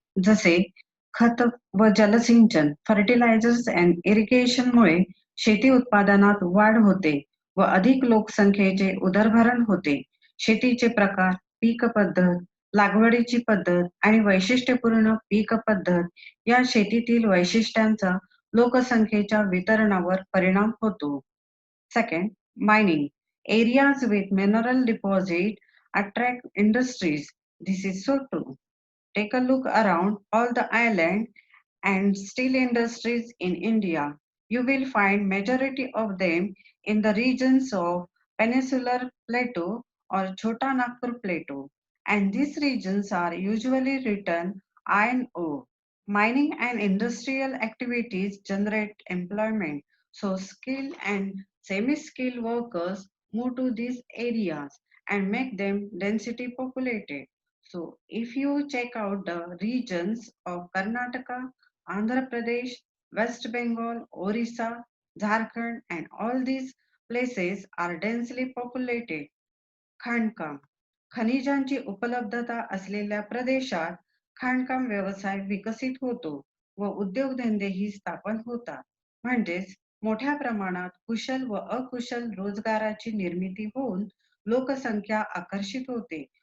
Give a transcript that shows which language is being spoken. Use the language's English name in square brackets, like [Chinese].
[Marathi] जसे खत व जलसिंचन, [English] fertilisers and इरिगेशनमुळे [Marathi] शेती उत्पादनात वाढ होते व अधिक लोकसंख्येचे उदरभरण होते. शेतीचे प्रकार, पीक पद्धत, लागवडीची पद्धत आणि वैशिष्ट्यपूर्ण पीक पद्धत या शेतीतील वैशिष्ट्यांचा लोकसंख्येच्या वितरणावर परिणाम होतो. [English] Second, mining. Areas with mineral deposit attract industries. This is so true. Take a look around all the island and steel industries in India. You will find majority of them in the regions of Peninsular Plateau or Chota Nagpur Plateau. And these regions are usually written iron ore. Mining and industrial activities generate employment. So skilled and semi-skilled workers move to these areas and make them density populated. So if you check out the regions of Karnataka, Andhra Pradesh, West Bengal, Orissa, Jharkhand, and all these places are densely populated. [Marathi] खाणकाम. खनिजांची उपलब्धता असलेल्या प्रदेशात खाणकाम व्यवसाय विकसित होतो व उद्योगधंदेही स्थापन होतात. म्हणजेच मोठ्या प्रमाणात कुशल व अकुशल रोजगाराची निर्मिती होऊन लोकसंख्या आकर्षित होते.